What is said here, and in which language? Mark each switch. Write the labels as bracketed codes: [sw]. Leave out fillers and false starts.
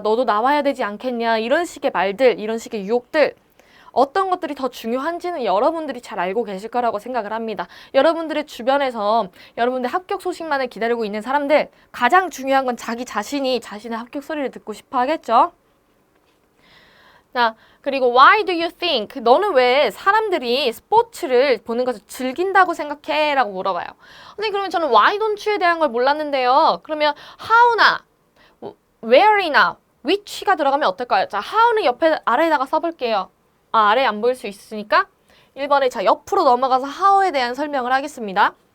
[ko] 너도 나와야 되지 않겠냐. 이런 식의 말들, 이런 식의 유혹들. 어떤 것들이 더 중요한지는 여러분들이 잘 알고 계실 거라고 생각을 합니다. 여러분들의 주변에서 여러분들 합격 소식만을 기다리고 있는 사람들 가장 중요한 건 자기 자신이 자신의 합격 소리를 듣고 싶어 하겠죠. [en] 자, [ko] 그리고 [en] why do you think? [ko] 너는 왜 사람들이 스포츠를 보는 것을 즐긴다고 생각해? 라고 물어봐요. 선생님, 그러면 저는 [en] why don't you [ko] 에 대한 걸 몰랐는데요. 그러면 how나 where이나 which가 들어가면 어떨까요? 자, how는 옆에 아래에다가 써볼게요. 아래 안 보일 수 있으니까 1번에 자 옆으로 넘어가서 how에 대한 설명을 하겠습니다.